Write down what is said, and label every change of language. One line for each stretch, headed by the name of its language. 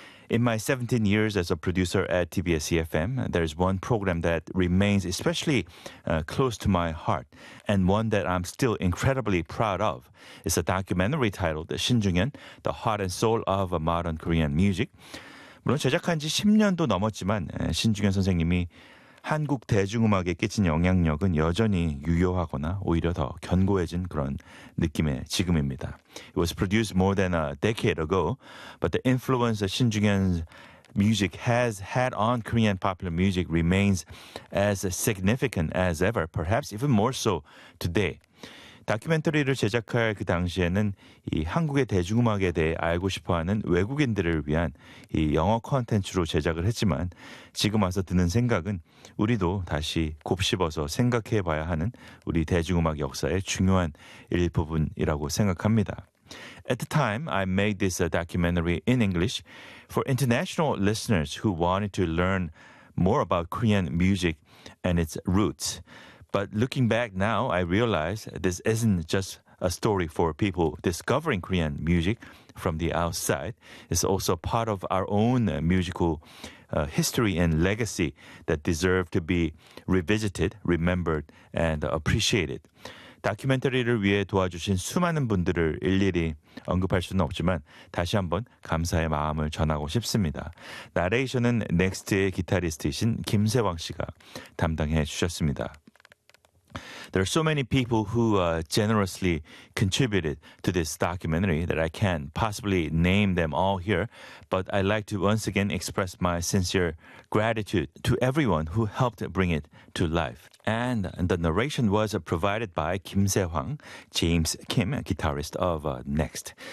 English: In my 17 years as a producer at TBS EFM, there's one program that remains especially close to my heart and one that I'm still incredibly proud of. It's a documentary titled 신중현 The Heart and Soul of Modern Korean Music.
Korean: 물론 제작한 지 10년도 넘었지만 신중현 선생님이 한국 대중음악에 끼친 영향력은 여전히 유효하거나 오히려 더 견고해진 그런 느낌의 지금입니다.
English: It was produced more than a decade ago, but the influence of 신중현's music has had on Korean popular music remains as significant as ever, perhaps even more so today.
Korean: 다큐멘터리를 제작할 그 당시에는 이 한국의 대중음악에 대해 알고 싶어하는 외국인들을 위한 이 영어 콘텐츠로 제작을 했지만 지금 와서 드는 생각은 우리도 다시 곱씹어서 생각해봐야 하는 우리 대중음악 역사의 중요한 일부분이라고 생각합니다.
English: At the time, I made this documentary in English for international listeners who wanted to learn more about Korean music and its roots. But looking back now, I realize this isn't just a story for people discovering Korean music from the outside. It's also part of our own musical history and legacy that deserve to be revisited, remembered, and appreciated.
Korean: 다큐멘터리를 위해 도와주신 수많은 분들을 일일이 언급할 수는 없지만 다시 한번 감사의 마음을 전하고 싶습니다. 나레이션은 넥스트의 기타리스트이신 김세왕 씨가 담당해 주셨습니다.
English: There are so many people who generously contributed to this documentary that I can't possibly name them all here, but I'd like to once again express my sincere gratitude to everyone who helped bring it to life. And the narration was provided by Kim Se-hwang, James Kim, guitarist of Next.